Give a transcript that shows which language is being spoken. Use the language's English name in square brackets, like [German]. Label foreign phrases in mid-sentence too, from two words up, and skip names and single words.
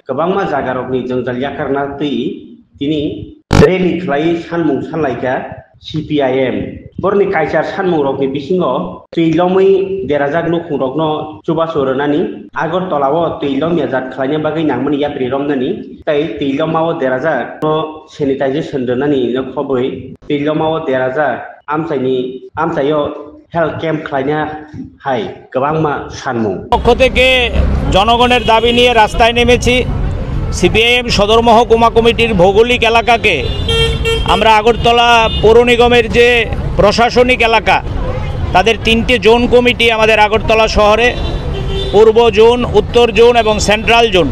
[Kok Borok] kobangma jagarokni jengjal yakarna tui tini rally khlai sanmung sanlaika CPIM Borni kaisar sanmung rokni bisingo tuilomui derajak nukhungrokno chubasornani Agartalao tuilom yajak khlaina bagai nangmani yatri romnani tai tuilomao derajak no sanitization donani no khoboi tuilomao derajak amsayo [English] health camp [Kok Borok] khlaina hai kobangma sanmung [Bangla] পক্ষ থেকে জনগণের দাবি নিয়ে রাস্তায় নেমেছি। সিপিআইএম সদর মহকুমা কমিটির ভৌগোলিক এলাকাকে আমরা আগরতলা পৌর নিগমের যে প্রশাসনিক এলাকা তাদের তিনটে [English] zone committee [Bangla] আমাদের আগরতলা শহরে পূর্ব জোন, উত্তর জোন এবং [English] central zone.